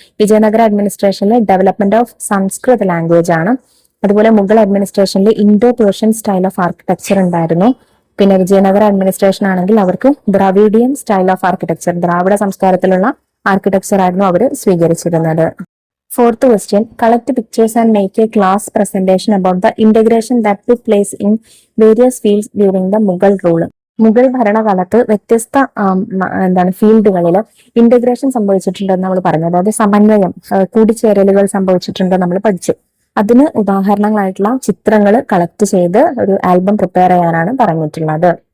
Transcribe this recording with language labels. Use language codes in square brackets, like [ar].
[ml] Vijayanagara അഡ്മിനിസ്ട്രേഷനിൽ [en] development of Sanskrit language [ml] ആണ്. അതുപോലെ Mughal അഡ്മിനിസ്ട്രേഷനിൽ [en] Indo Persian style of architecture [ml] ഉണ്ടായിരുന്നു. പിന്നെ വിജയനഗര അഡ്മിനിസ്ട്രേഷൻ ആണെങ്കിൽ അവർക്ക് [en] Dravidian style of architecture, [ml] Dravida സംസ്കാരത്തിലുള്ള architecture ആയിരുന്നു അവർ സ്വീകരിച്ചിരുന്നത്. [en] Fourth question, collect pictures and make a class presentation about the integration that took place in various fields during the Mughal rule. [ml] Mughal ഭരണകാലത്ത് വ്യത്യസ്ത ഫീൽഡുകളിൽ integration സംഭവിച്ചിട്ടുണ്ടെന്ന് നമ്മൾ പറഞ്ഞു. അതായത് സമന്വയം, കൂടിച്ചേരലുകൾ സംഭവിച്ചിട്ടുണ്ടെന്ന് നമ്മൾ പഠിച്ചു. അതിന് ഉദാഹരണങ്ങളായിട്ടുള്ള ചിത്രങ്ങൾ കളക്ട് ചെയ്ത് ഒരു ആൽബം പ്രിപ്പയർ ചെയ്യാനാണ് പറഞ്ഞിട്ടുള്ളത്.